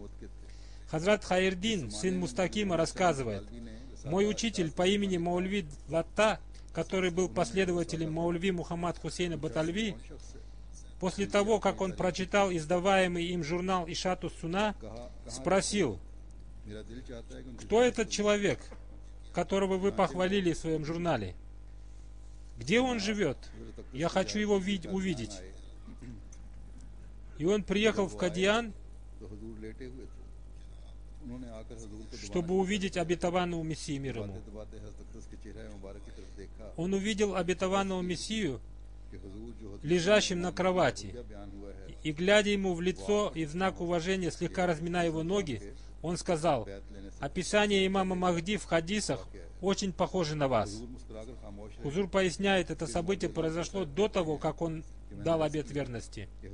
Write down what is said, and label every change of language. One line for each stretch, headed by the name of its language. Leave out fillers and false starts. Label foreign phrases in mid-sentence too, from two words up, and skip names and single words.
Russian: Хазрат Хайрдин, сын Мустакима, рассказывает: мой учитель по имени Маульви Латта, который был последователем Маульви Мухаммад Хусейна Батальви, после того, как он прочитал издаваемый им журнал Ишату Суна, спросил:
Urdu: میرا دل چاہتا ہے کہ ان کی
Russian: кто этот человек, которого вы похвалили в своем журнале? Где он живет? Я хочу его увидеть. И он приехал в Кадьян,
Urdu: تو حضور لیٹے ہوئے تھے انہوں نے آ کر حضور کو
Russian: чтобы увидеть обетованного Мессию мир ему.
Urdu: دباتے حضرت اقدس کے چہرہ مبارک کی طرف دیکھا
Russian: Он увидел обетованного Мессию лежащим на кровати. И, глядя ему в лицо и в знак уважения, слегка разминая его ноги, он сказал: описание имама Махди в хадисах очень похоже на вас. Хузур поясняет, это событие произошло до того, как он дал обет верности.